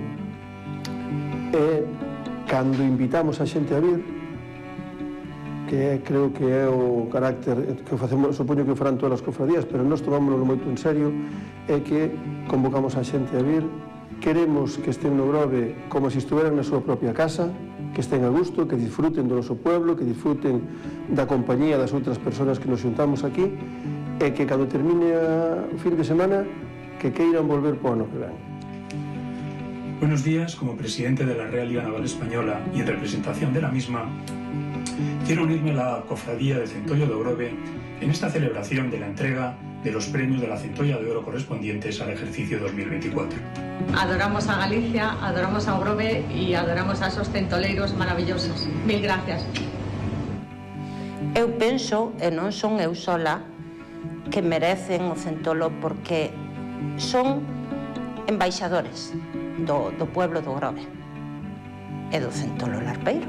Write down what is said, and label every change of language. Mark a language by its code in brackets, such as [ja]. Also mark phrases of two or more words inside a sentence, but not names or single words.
[gl] cando invitamos a xente a vir, que creo que é o carácter que facemos, supoño que o farán todas as cofradías, pero nós tomámoslo moito en serio, é que convocamos a xente a vir, queremos que estén no Grove como se estuveran na súa propia casa, que estén a gusto, que disfruten do noso pueblo, que disfruten da compañía das outras persoas que nos xuntamos aquí, e que cando termine o fin de semana, que queiran volver para o ano que ven. [es] Buenos días, como presidente de la Real Liga Naval Española y en representación de la misma, quiero unirme a la cofradía de Centollo de Grove en esta celebración de la entrega de los premios de la Centolla de Oro correspondientes al ejercicio 2024. Adoramos a Galicia, adoramos a Grove y adoramos a esos centoleiros maravillosos. Mil gracias. [gl] Eu penso, e non son eu sola, que merecen o Centolo porque son embaixadores do pueblo do Grove e do Centolo Larpeiro.